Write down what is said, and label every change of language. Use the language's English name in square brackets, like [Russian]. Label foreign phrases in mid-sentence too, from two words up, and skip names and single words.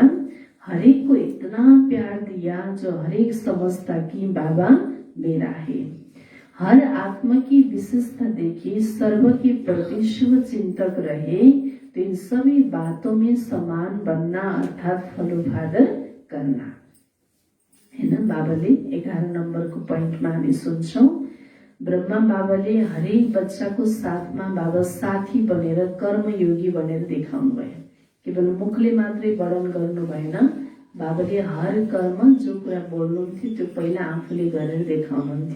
[Hindi] हरेक को इतना प्यार दिया जो हरेक समझता कि बाबा मेरा है। हर आत्मा की विशेषता देखी, सर्व के प्रति शुभ चिंतक रहे। तो इन सभी बातों में समान बनना अर्थात [English] follow father [Hindi] करना है ना। [Nepali] बाबाले 11 नंबरको पोइन्टमा हामी सुन्छौं, ब्रह्मा बाबाले हरेक बच्चाको साथमा बाबा साथी बनेर कर्मयोगी बनेर देखाउनु भयो। केवल मुखले मात्रै वर्णन गर्नु भएन, बाबाले हर कर्म जो कुरा बोल्नुहुन्थ्यो त्यो पहिला आफूले गरेर देखाउनुहुन्थ्यो।